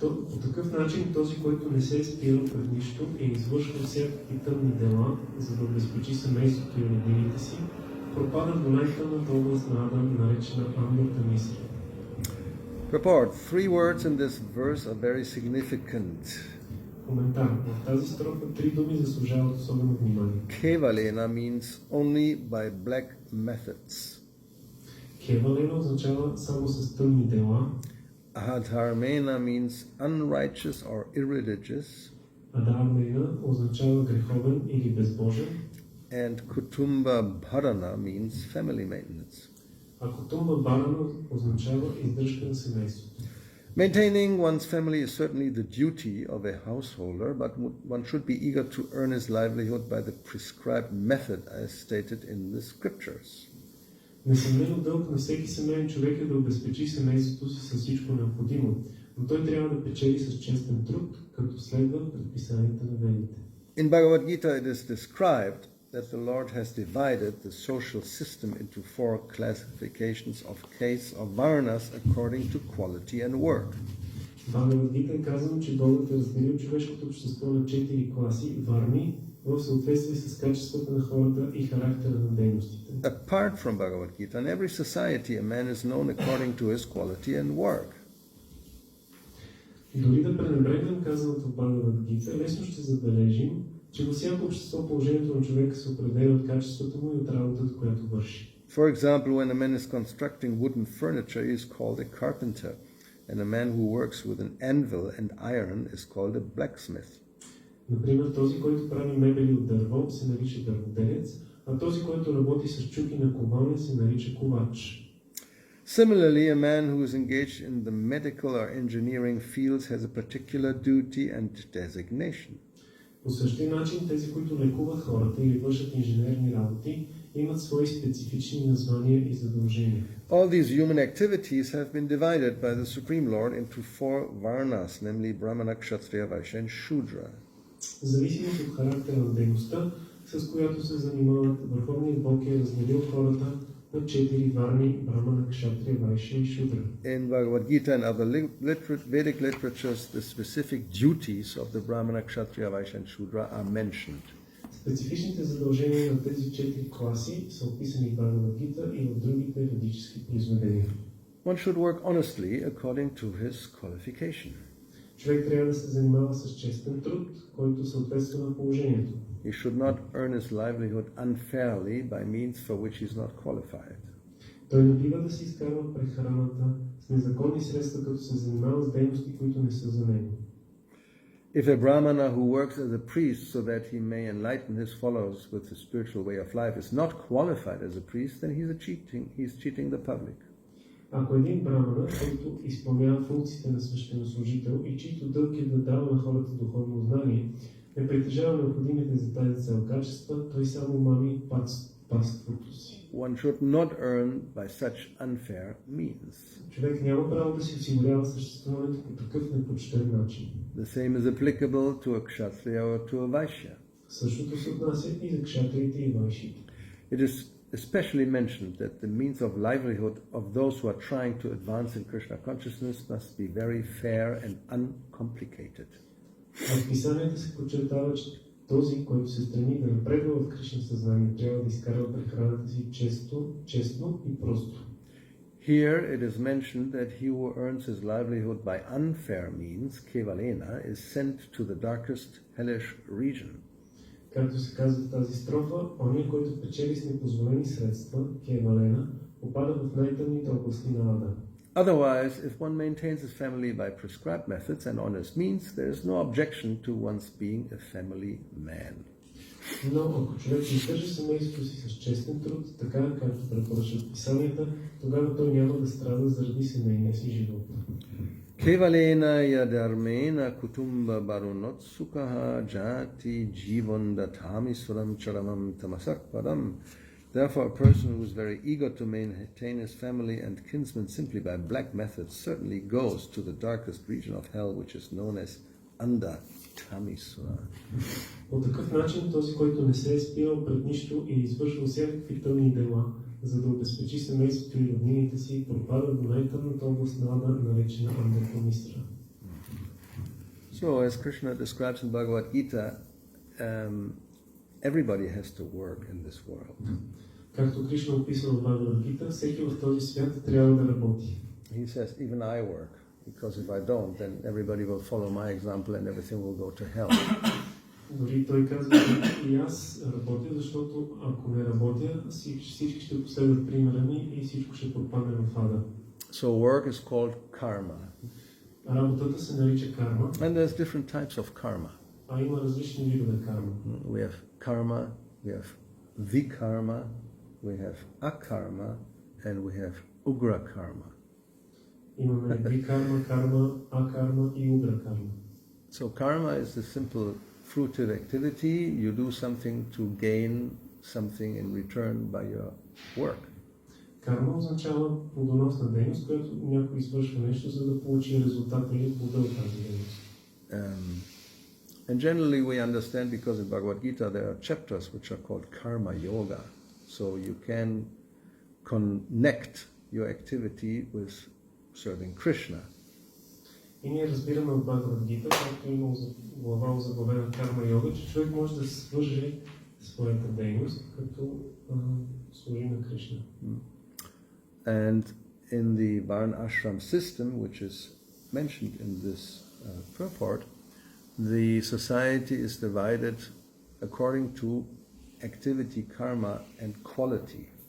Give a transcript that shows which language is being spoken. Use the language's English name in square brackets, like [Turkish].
[Bulgarian] По такъв начин този, който не се е спирал пред нищо и извършва всякакви тъмни дела, за да обезпечи семейството и роднините си, пропада в най-тъмната област на Адам, наречена Амбата-мисра. [English] Purport. 3 words in this verse are very significant. [Bulgarian] Коментар. В тази строфа 3 думи заслужават особено внимание. [English] Kevalena means only by black methods. [Bulgarian] Кевалена означава само с тъмни дела. [English] Adharmena means unrighteous or irreligious. [Bulgarian] Адharmena означава греховен или безбожен. [English] And Kutumba Bharana means family maintenance. [Bulgarian] А Kutumba Bharana означава издръжка на семейството. [English] Maintaining one's family is certainly the duty of a householder, but one should be eager to earn his livelihood by the prescribed method as stated in the scriptures. [Bulgarian] Несъмнено дълг на всеки семейен човек е да обезпечи семейството си с всичко необходимо, но той трябва да печели с честен труд, като следва предписанията на ведите. [English] In Bhagavad Gita it is described that the Lord has divided the social system into 4 classifications of case of varnas according to quality and work. [Bulgarian] Бхагавад-гита е казано, че Бог е разделил човешкото общество на 4 класи варни в съответствие с качествата на хората и характера на дейностите. [English] Apart from Bhagavad Gita, in every society a man is known according to his quality and work. [Bulgarian] Дори да пренебрегнем казаното в Бхагавад-гита, лесно ще забележим, че във всяко общество положението на човека се определя от качеството му и от работата, която върши. [English] For example, when a man is constructing wooden furniture, he is called a carpenter, and a man who works with an anvil and iron is called a blacksmith. [Bulgarian] Например, този, който прави мебели от дърво, се нарича дърводелец, а този, който работи с чуки на ковалня, се нарича ковач. [English] Similarly, a man who is engaged in the medical or engineering fields has a particular duty and designation. [Bulgarian] По същия начин, тези, които лекуват хората или вършат инженерни работи, имат свои специфични названия и задължения. [English] All these human activities have been divided by the Supreme Lord into 4 varnas, namely Brahmana, Kshatriya, Vaishya and Shudra. [Bulgarian] Зависимо от характера на дейността, с която се занимават, Върховният Бог е разделил хората на 4 варни: Брахмана, Кшатрия, Вайшя и Шудра. [English] In Bhagavad Gita and other Vedic literatures, the specific duties of the Brahmana, Kshatriya, Vaishya and Shudra are mentioned. [Bulgarian] Специфичните задължения на тези 4 класи са описани в Бхагавад-гита и в другите ведически произведения. [English] One should work honestly according to his qualification. [Bulgarian] Човек трябва да се занимава с честен труд, който съответства на положението. [English] He should not earn his livelihood unfairly by means for which he is not qualified. [Bulgarian] Той не бива да си изкарва прехраната с незаконни средства, като се занимава с дейности, които не са за него. [English] If a Brahmana who works as a priest so that he may enlighten his followers with the spiritual way of life is not qualified as a priest, then he's cheating the public. [Bulgarian] Ако един брамана, който изпълнява функциите на свещенослужител и чийто дълг е да дава на хората духовно знание, не притежава необходимите за тази цел качества, той само мами паството си. [English] One should not earn by such unfair means. [Bulgarian] Човек няма право да си осигурява съществуването по такъв непочтен начин. [English] The same is applicable to a kshatriya or to a vaishya. [Bulgarian] Същото се отнася и за кшатриите и вайшите. [English] It is especially mentioned that the means of livelihood of those who are trying to advance in Krishna consciousness must be very fair and uncomplicated. [Bulgarian] В писанията се подчертава, че този, който се стреми да напредва в Кришна съзнание, трябва да изкарва прехраната си честно и просто. [English] Here it is mentioned that he who earns his livelihood by unfair means, kevalena, is sent to the darkest hellish region. [Bulgarian] Както се казва в тази строфа, ония, който печели с непозволени средства, кевалена, попада в най-тъмните области на ада. [English] Otherwise, if one maintains his family by prescribed methods and honest means, there is no objection to one's being a family man. [Bulgarian] Но ако човек издържа семейството си с честен труд, така както препоръчват писанията, тогава той няма да страда заради семейния си живот. [Sanskrit] Kevalena yadarmena kutumba barunot sukhaha jati jivandatami suram charamam tamasak padam. [English] Therefore, a person who is very eager to maintain his family and kinsmen simply by black methods certainly goes to the darkest region of hell, which is known as Andatamisura. [Bulgarian] По такъв начин, този, който не се е спирал пред нищо и извършва всякакви тъмни дела, за да обезпечи семейството и роднините си, пропада до най-тъмната област на ада, наречена Анdatamisura. [English] So, as Krishna describes in Bhagavad Gita, everybody has to work in this world. [Bulgarian] Както Кришна описва в Бхагавад-гита, всеки в този свят трябва да работи. [English] He says, even I work, because if I don't, then everybody will follow my example and everything will go to hell. [Bulgarian] Дори той казва, че и аз работя, защото ако не работя, всички ще последват примера ми и всичко ще пропадне в ада. [English] So work is called karma. [Bulgarian] Работата се нарича карма. [English] And there's different types of karma. [Bulgarian] А има различни видове карма. [English] We have karma, we have vikarma, we have akarma, and we have ugra karma. [Bulgarian] Имаме викарма, карма, акарма и угра карма. [English] So karma is the simple fruitive activity. You do something to gain something in return by your work. [Bulgarian] Карма означава плодоносна дейност, която някой извършва нещо, за да получи резултата или плода от тази дейност. [English] And generally we understand, because in Bhagavad Gita there are chapters which are called karma yoga. So you can connect your activity with serving Krishna. [Bulgarian] И ние разбираме от Бхагавад Гита, както има глава озаглавена карма йога, че човек може да свърже своята дейност, като служи на Кришна. [English] And in the Varna ashram system, which is mentioned in this purport, the society is divided according to activity, karma and quality.